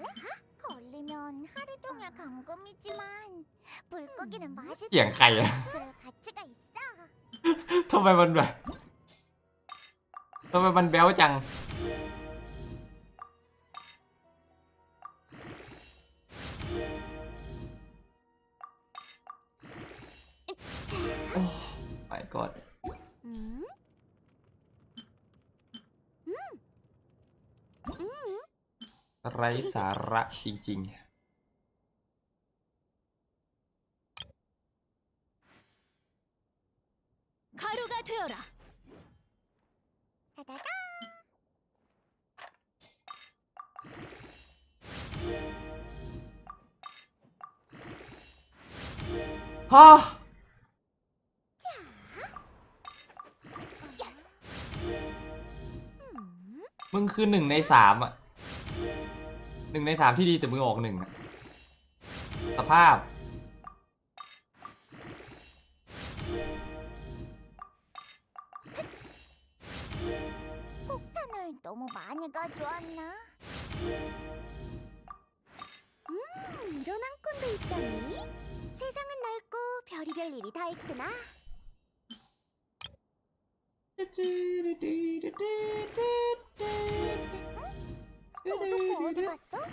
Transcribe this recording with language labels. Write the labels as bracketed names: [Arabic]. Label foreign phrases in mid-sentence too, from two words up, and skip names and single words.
[Korean] 걸리면 하루 종일 감금이지만 물고기는 맛있어. [Thai] เสียงใครอะ [Korean] 그럴 가치가 있어. [Thai] ทำไมมันแบบทำไมมันแบ๊วจังโอ้ [English] my god [Thai] ไร้สาระจริงๆ [Korean] 가루가 되어라. 따다다. [Thai] ฮะมึงคือ1 ใน 3อ่ะ1 ใน 3ที่ดีแต่มึงออก1อ่ะสภาพ [Korean] 폭탄을 너무 많이 가져왔나? 이런 한건도 있다니. 세상은 넓고 별의별 일이 다 있구나. 너도 어디 갔어?